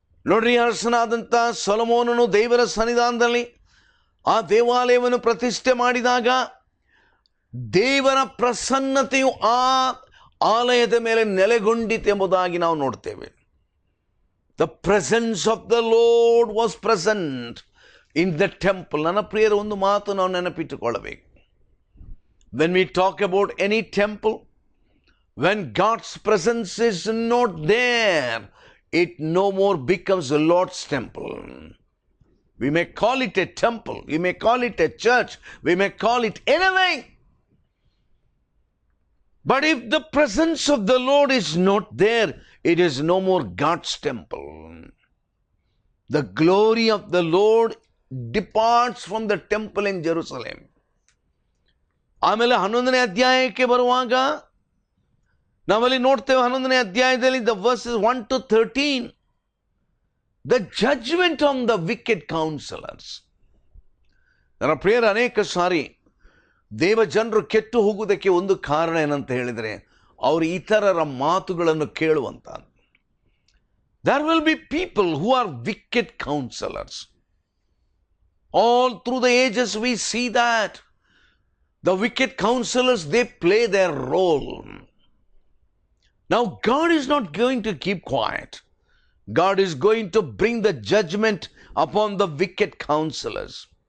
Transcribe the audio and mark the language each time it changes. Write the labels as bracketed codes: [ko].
[kn] ನೋಡ್ರಿ, ಅರಸನಾದಂಥ ಸೊಲೊಮೋನನು ದೇವರ ಸನ್ನಿಧಾನದಲ್ಲಿ ಆ ದೇವಾಲಯವನ್ನು ಪ್ರತಿಷ್ಠೆ ಮಾಡಿದಾಗ ದೇವರ ಪ್ರಸನ್ನತೆಯು ಆ ಆಲಯದ ಮೇಲೆ ನೆಲೆಗೊಂಡಿತೆಂಬುದಾಗಿ ನಾವು ನೋಡ್ತೇವೆ. [en] The presence of the Lord was present in the temple. [kn] ನನ್ನ ಪ್ರಿಯರ, ಒಂದು ಮಾತು ನಾವು ನೆನಪಿಟ್ಟುಕೊಳ್ಳಬೇಕು. [en] When we talk about any temple, when God's presence is not there, it no more becomes the Lord's temple. We may call it a temple, we may call it a church, we may call it anything. But if the presence of the Lord is not there, it is no more God's temple. The glory of the Lord departs from the temple in Jerusalem. [kn] ಆಮೇಲೆ 11ನೇ ಅಧ್ಯಾಯಕ್ಕೆ ಬರುವಾಗ ನಾವಲ್ಲಿ ನೋಡ್ತೇವೆ, 11ನೇ ಅಧ್ಯಾಯದಲ್ಲಿ [en] the verses 1 to 13, the judgment on the wicked counselors. [kn] ನನ್ನ ಪ್ರಿಯರ, ಅನೇಕ ಸಾರಿ ದೇವ ಜನರು ಕೆಟ್ಟು ಹೋಗುವುದಕ್ಕೆ ಒಂದು ಕಾರಣ ಏನಂತ ಹೇಳಿದರೆ, ಅವರು ಇತರರ ಮಾತುಗಳನ್ನು ಕೇಳುವಂತ. [en] There will be people who are wicked counselors. All through the ages we see that. The wicked counselors, they play their role. Now God is not going to keep quiet. God is going to bring the judgment upon the wicked counselors.